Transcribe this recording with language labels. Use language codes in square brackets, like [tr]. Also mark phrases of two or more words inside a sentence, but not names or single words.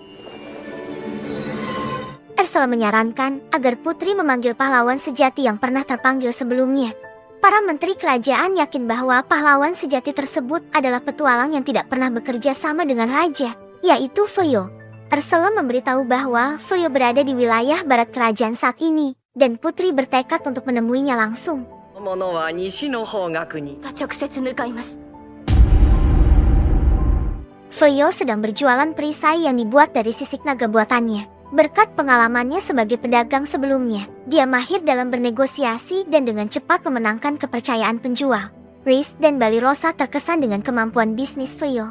[id] Ursula menyarankan agar Putri memanggil pahlawan sejati yang pernah terpanggil sebelumnya. Para menteri kerajaan yakin bahwa pahlawan sejati tersebut adalah petualang yang tidak pernah bekerja sama dengan raja, yaitu Fuyo. Ursula memberitahu bahwa Fuyo berada di wilayah barat kerajaan saat ini, dan Putri bertekad untuk menemuinya langsung. [ja] 物は西の方角に直接向かいます。 [id] Fuyo sedang berjualan perisai yang dibuat dari sisik naga buatannya. Berkat pengalamannya sebagai pedagang sebelumnya, dia mahir dalam bernegosiasi dan dengan cepat memenangkan kepercayaan penjual. Riz dan Balirosa terkesan dengan kemampuan bisnis Fuyo.